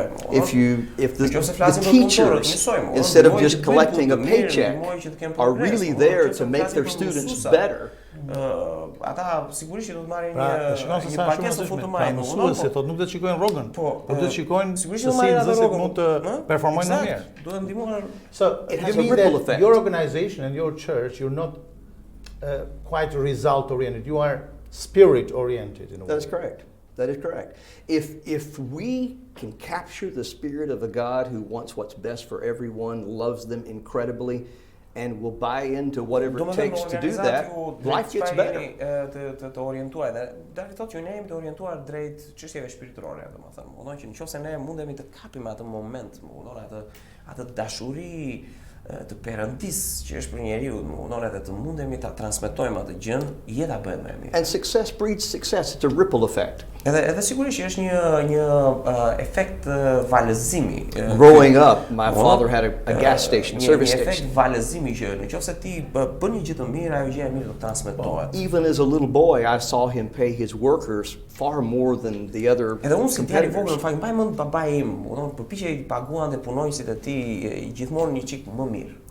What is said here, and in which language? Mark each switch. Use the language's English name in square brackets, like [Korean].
[English] If the teachers, instead of just collecting a paycheck, are really there to make their students better. [Albanian] Ata sigurisht që do të marrin një pakesë shumë të madhe. Mësuesi thotë nuk do të shikojnë rrogën, por do të shikojnë se si nxënësit mund të performojnë më mirë. Duhet ndihmuar. [English] So, you mean that your organization and your church, you're not quite result oriented. You are spirit oriented in a way. That is correct. That is correct. If we can capture the spirit of a God who wants what's best for everyone, loves them incredibly, and will buy into whatever it takes to do that, life gets better. [Albanian] Të orientuar dhe dalë thotë që ne jemi të orientuar drejt çështjeve shpirtërore, domethënë, domethënë që nëse ne mundemi të kapim atë moment, atë dashuri të Perëndis që është për njeriu, edhe të mundemi ta transmetojmë atë gjën, jeta bëhet më e mirë. [English] And success breeds success. It's a ripple effect. [Albanian] Edhe sigurisht që është një efekt valëzimi. [English] Growing up, my father had a gas station, service [Albanian] station. Një efekt [English] station. [Albanian] valëzimi që nëse ti bën një gjë të mirë, ajo gjë e mirë do të transmetohet. [English] Even as a little boy, I saw him pay his workers far more than the other competitors. [Albanian] Edhe unë si djalë i vogël, në fakt, mbaj mend babai im, përpiqej të paguante punonjësit e tij gjithmonë një çik më mirë.